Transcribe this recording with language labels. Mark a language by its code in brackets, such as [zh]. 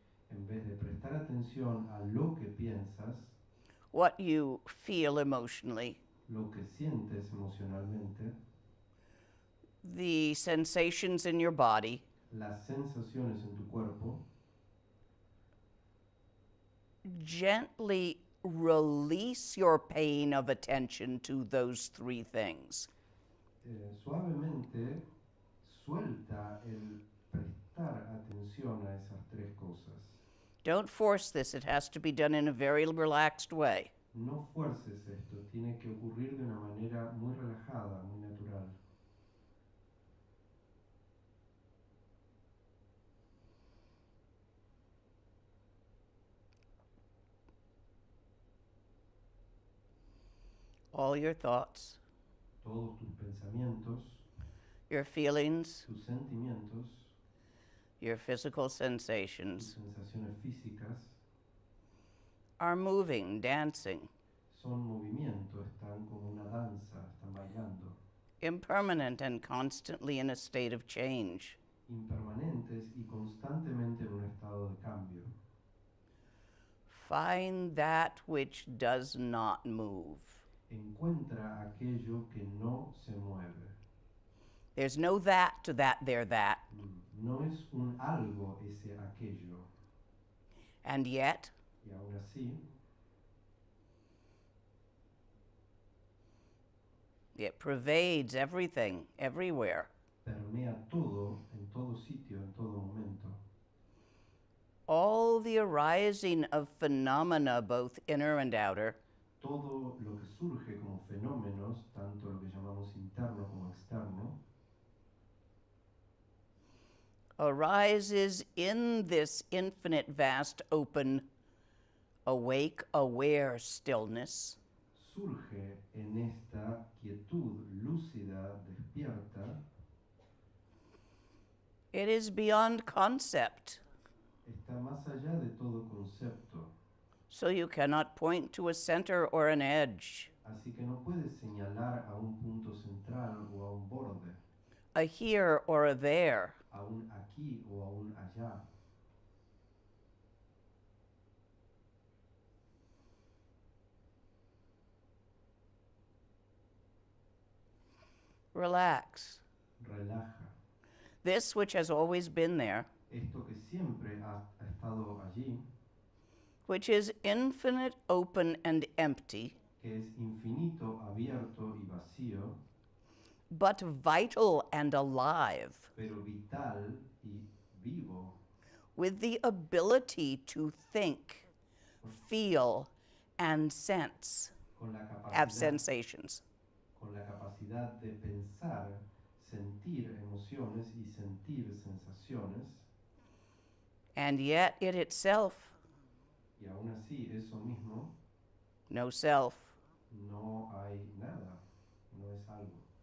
[es] En vez de prestar atención a lo que piensas, [en] what you feel emotionally, [es] lo que sientes emocionalmente, [en] the sensations in your body, [es] las sensaciones en tu cuerpo, [en] gently release your paying of attention to those three things. [es] Suavemente suelta el prestar atención a esas tres cosas. [en] Don't force this, it has to be done in a very relaxed way. [es] No fuerces esto, tiene que ocurrir de una manera muy relajada, muy natural. [en] All your thoughts, [es] Todos tus pensamientos, [en] your feelings, [es] tus sentimientos, [en] your physical [es] tus [en] sensations [es] sensaciones físicas [en] are moving, dancing, [es] son movimiento, están como una danza, están bailando, [en] impermanent and constantly in a state of change. [es] impermanentes y constantemente en un estado de cambio. [en] Find that which does not move. [es] Encuentra aquello que no se mueve. [en] There's no that to that, there, that. [es] No es un algo ese aquello. [en] And yet, [es] Y aún así, [en] it pervades everything, everywhere. [es] permea todo, en todo sitio, en todo momento. [en] All the arising of phenomena, both inner and outer, [es] Todo lo que surge como fenómenos, tanto lo que llamamos interno como externo, [en] arises in this infinite, vast, open, awake, aware stillness, [es] surge en esta quietud lúcida, despierta. [en] it is beyond concept. [es] Está más allá de todo concepto, [en] So you cannot point to a center or an edge, [es] así que no puedes señalar a un punto central o a un borde, [en] a here or a there. [es] a un aquí o a un allá. [en] Relax. [es] Relaja. [en] This which has always been there, [es] Esto que siempre ha estado allí, [en] which is infinite, open, and empty, [es] que es infinito, abierto y vacío, [en] but vital and alive, [es] pero vital y vivo, [en] with the ability to think, feel, and sense, [es] con la [en] have [es] capacidad, [en] sensations. [es] con la capacidad de pensar, sentir emociones y sentir sensaciones, [en] And yet it itself, [es] y aún así eso mismo [en] no self, [es] no hay nada, no es algo.